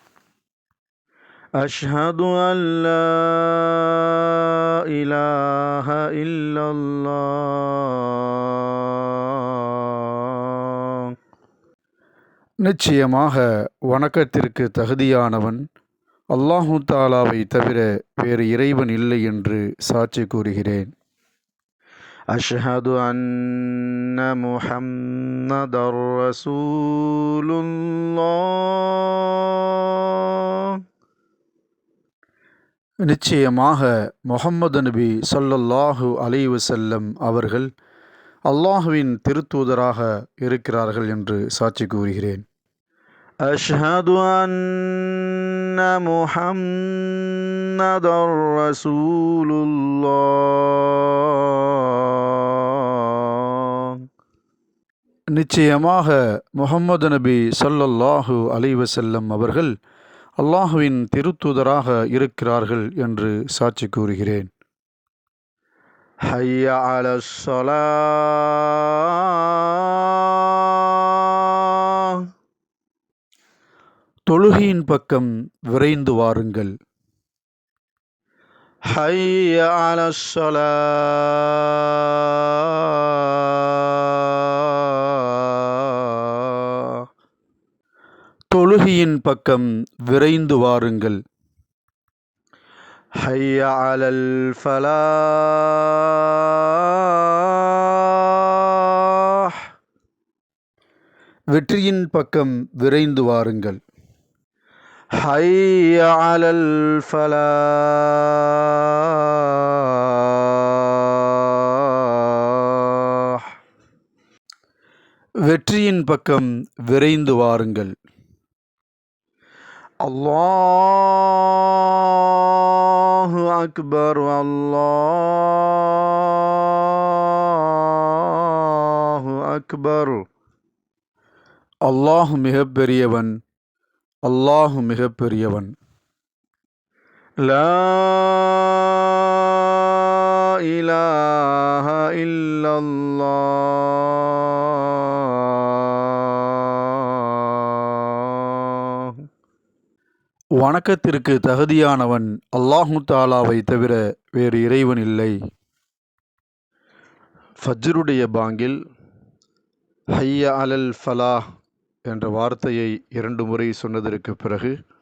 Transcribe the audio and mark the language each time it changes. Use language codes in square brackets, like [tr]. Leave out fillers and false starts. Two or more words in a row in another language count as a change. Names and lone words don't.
[ar] أشهد ألا إله إلا الله. [ta] நிச்சயமாக வணக்கத்திற்கு தகுதியானவன் அல்லாஹு தாலாவை தவிர வேறு இறைவன் இல்லை என்று சாட்சி கூறுகிறேன். [ar] أشهد أن محمدا رسول الله. [ta] நிச்சயமாக முஹம்மது நபி [ar] صلى الله عليه وسلم [ta] அவர்கள் அல்லாஹுவின் திருத்தூதராக இருக்கிறார்கள் என்று சாட்சி கூறுகிறேன். [ar] أشهد أن محمدا رسول الله. [ta] நிச்சயமாக முஹம்மது நபி [ar] صلى الله عليه وسلم [ta] அவர்கள் அல்லாஹுவின் திருத்தூதராக இருக்கிறார்கள் என்று சாட்சி கூறுகிறேன். [ar] حي على الصلاة. [ta] தொழுகையின் பக்கம் விரைந்து வாருங்கள். [ar] حي على الصلاة. [ta] தொழுகையின் பக்கம் விரைந்து வாருங்கள். [ar] حي على الفلاح. [ta] வெற்றியின் பக்கம் விரைந்து வாருங்கள். [ar] حي على الفلاح. [ta] வெற்றியின் பக்கம் விரைந்து வாருங்கள். [ar] الله أكبر الله أكبر. [ta] அல்லாஹ் மிகப்பெரியவன், அல்லாஹ் மிகப்பெரியவன். [ar] لا إله إلا الله. [ta] வணக்கத்திற்கு தகுதியானவன் அல்லாஹு தாலாவை தவிர வேறு இறைவன் இல்லை. ஃபஜ்ருடைய பாங்கில் [ar] حي على الفلاح [ta] என்ற வார்த்தையை 2 முறை சொன்னதற்கு பிறகு